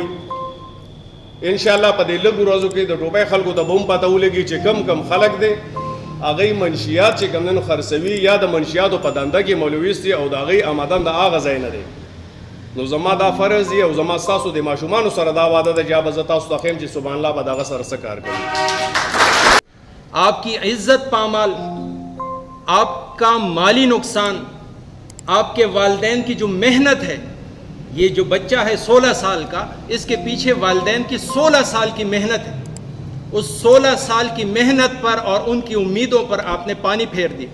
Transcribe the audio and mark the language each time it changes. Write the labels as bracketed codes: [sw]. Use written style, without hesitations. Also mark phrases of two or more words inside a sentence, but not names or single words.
[ps] انشاءالله په دې لږو ورځو کې د ټوپۍ خلکو ته به هم پته ولګي چې کم خلک دی هغوی منشیات چې کوم دی خرڅوي یا د منشیاتو په دنده کې ملوث دي او د هغوی آمدن د هغه ځای نه دی. نو زما دا فرض دی او زما ستاسو د ماشومانو سره دا وعده ده چې به زه تاسو ته ښیم چې [ar] سبحان الله [ps] به د هغه سره څه کار کوي. [ur] آپ کی عزت پامال، آپ کا مالی نقصان، آپ کے والدین کی جو محنت ہے، یہ جو بچہ ہے 16 سال کا، اس کے پیچھے والدین کی 16 سال کی محنت ہے. اس 16 سال کی محنت پر اور ان کی امیدوں پر آپ نے پانی پھیر دیا.